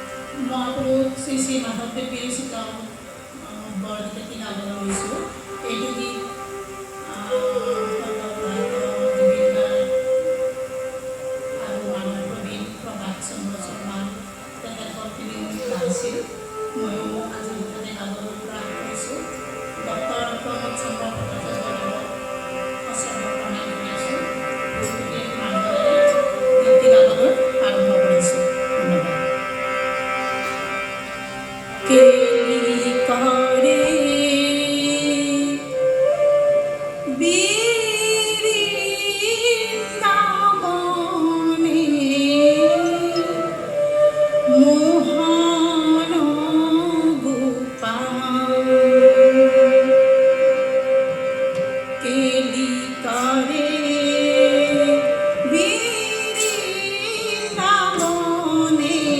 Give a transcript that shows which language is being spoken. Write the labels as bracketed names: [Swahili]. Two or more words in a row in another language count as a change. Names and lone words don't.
[Assamese] মহাপ্রভু শ্রী শ্রী মাধবদেব বিরচিত বৰগীত এটি গাবলৈ লৈছোঁ। এইটো গীত জুবিন আৰু মানৱ প্ৰবীণ প্ৰভাত চন্দ্ৰ শৰ্মা তেখেতসকলে গাইছিল। ময়ো আজি মুঠতে গাবলৈ প্ৰয়াস কৰিছোঁ। ডক্টৰ প্ৰমোদ চন্দ্ৰ ভট্টাচাৰ্যদেৱক সঁচাকৈ প্ৰণাম জনাইছোঁ। গতিকে মানৱৰে গীতটি গাবলৈ আৰম্ভ কৰিছোঁ। ধন্যবাদ। কেলি কৰে বৃন্দাবনে মোহন গোপাল, কেলি করে বৃন্দাবনে